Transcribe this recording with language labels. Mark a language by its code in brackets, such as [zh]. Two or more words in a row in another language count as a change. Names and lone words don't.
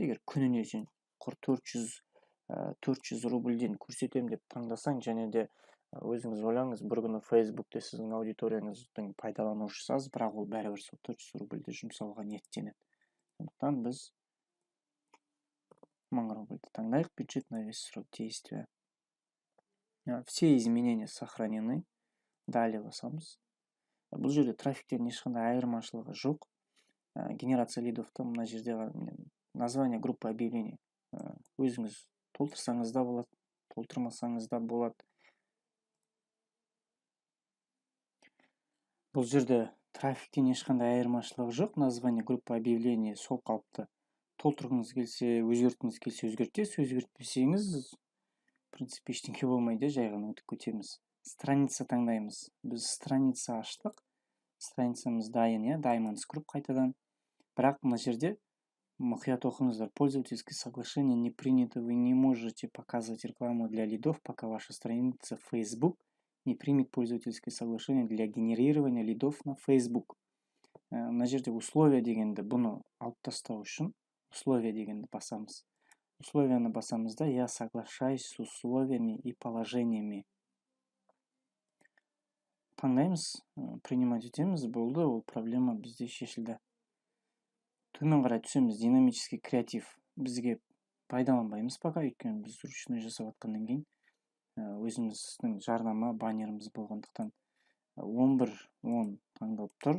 [kk] Егер күніне сен 400 рубльден көрсетем деп таңдасаң, және де өзіңіз ойлаңыз, бір күні Facebook'те сіздің аудиторияңыздың пайдаланушысы аз, бірақ ол бәрібір сол 400 рубльді жұмсауға ниеттенеді. Сондықтан біз 1000 рубльді таңдайық. [ru] Бюджет на весь срок действия. Все изменения сохранены. [kk] Далее басамыз. Бұл жерде трафиктен ешқандай айырмашылығы жоқ. [ru] Генерация лидовта [kk] мына жерде [ru] название группы объявлений [kk] өзіңіз толтырсаңыз да болады, толтырмасаңыз да болады. Бұл жерде трафиктен ешқандай айырмашылығы жоқ. [ru] Название группы объявлений [kk] сол қалыпты. Толтырғыңыз келсе, өзгерткіңіз келсе өзгертесіз, өзгертпесеңіз [ru] в принципе [kk] ештеңе болмайды, жай ғана өтіп кетеміз. Страница таңдаймыз. Біз страница аштық. Страницамыз дайын, Diamonds Group қайтадан. Бірақ мына жерде мұқият оқыңыздар. [ru] Пользовательское соглашение не принято, вы не можете показывать рекламу для лидов, пока ваша страница в Facebook не примет пользовательское соглашение для генерирования лидов на Facebook. [kk] Мына жерде условия дегенді бұны алып тастау үшін условия дегенді басамыз. Условияны басамыз да, [ru] я соглашаюсь с условиями и положениями. [kk] Таңдаймыз, принимать етеміз, болды, ол проблема бізде шешілді. Төмен қарай түсеміз, [ru] динамический креатив. [kk] Бізге пайдаланбаймыз пока, өйткені біз ручной жасап атқаннан кейін өзіміздің жарнама баннеріміз болғандықтан 11-10 таңдалып тұр.